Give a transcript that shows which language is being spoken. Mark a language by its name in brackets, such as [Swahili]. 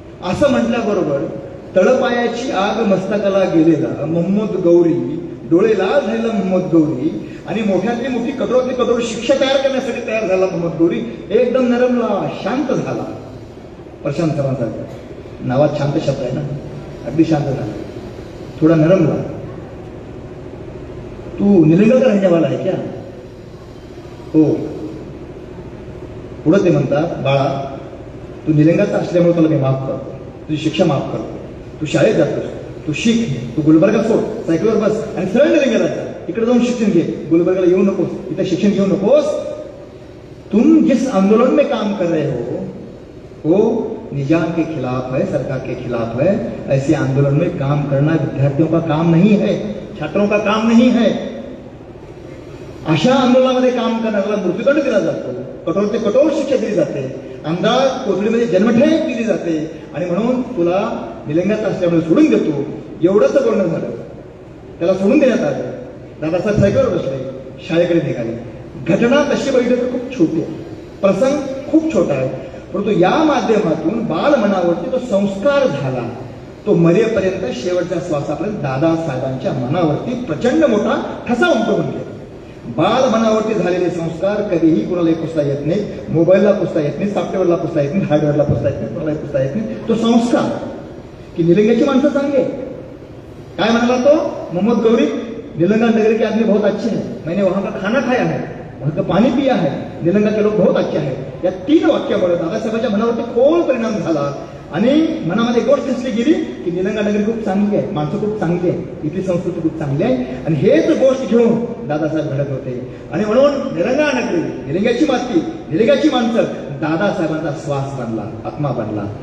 [Marathi] असं म्हटल्याबरोबर तळपायाची आग मस्तकाला गेलेला मोहम्मद गौरी, डोळे लाल झालेला मोहम्मद गौरी आणि मोठ्यातली मोठी कठोरातली कठोर शिक्षा तयार करण्यासाठी तयार झाला मोहम्मद गौरी एकदम नरमला, शांत झाला. प्रशांत सरांसारखा नावात शांत शब्द आहे ना, अगदी शांत झाला, थोडा नरमला. [Hindi] तू निलंगा का रहने वाला है क्या? [Marathi] हो. पुढे ते म्हणतात, बाळा तू निलंग्याचा असल्यामुळे तुला मी माफ करतो, तुझी शिक्षा माफ करतो, तू शाळेत जातोस, तू शिक, तू गुलबर्गा सोड, सायकलवर बस आणि सरळ निलंग्याला जा, तिकडे जाऊन शिक्षण घे, गुलबर्गाला येऊ नकोस, इथं शिक्षण घेऊ नकोस. [Hindi] तुम जिस आंदोलन में काम कर रहे हो वो निजाम के खिलाफ है, सरकार के खिलाफ है. ऐसे आंदोलन में काम करना विद्यार्थियों का काम नहीं है, छात्रों का काम नहीं है. [Marathi] अशा आंदोलनामध्ये काम करणाऱ्याला मृत्यूदंड दिला जातो, कठोर ते कठोर शिक्षा दिली जाते, आमदार कोथळीमध्ये जन्मठेप दिली जाते. आणि म्हणून तुला निलंग्यात असल्यामुळे सोडून देतो, एवढंच बोलणं झालं. त्याला सोडून देण्यात आलं. दादासाहेब सायकलवर बसले, शाळेकडे निघाले. घटना तशी बघितली तर खूप छोटी आहे, प्रसंग खूप छोटा आहे, परंतु या माध्यमातून बाल मनावरती तो संस्कार झाला. तो मरेपर्यंत शेवटच्या श्वासापर्यंत दादासाहेबांच्या मनावरती प्रचंड मोठा ठसा उमटवून गेला. बाल मनावरती झालेले संस्कार कधीही कोणालाही पुसता येत नाही, मोबाईलला पुसता येत नाही, सॉफ्टवेअरला पुसता येत नाही, हार्डवेअरला पुसता येत नाही, कोणालाही पुसता येत नाही. तो संस्कार की निलंग्याची माणसं चांगली आहे. काय म्हणाला तो [Hindi] मोहम्मद गौरी, निलंगा नगर के आदमी बहुत अच्छे हैं, मैंने वहां का खाना खाया है, वहां का पाणी पिया है, निलंगा के लोक बहुत अच्छे आहेत. [Marathi] या 3 वाक्यामुळे दादासाहेबांच्या मनावरती खोल परिणाम झाला आणि मनामध्ये गोष्ट असली गेली की निलंगा नगरी खूप चांगली आहे, माणसं खूप चांगली आहे, इथली संस्कृती खूप चांगली आहे. आणि हेच गोष्ट घेऊन दादासाहेब घडत होते. आणि म्हणून निलंगा नगरी, निलंग्याची माती, निलंग्याची माणसं दादासाहेबांचा श्वास बनला, आत्मा बनला.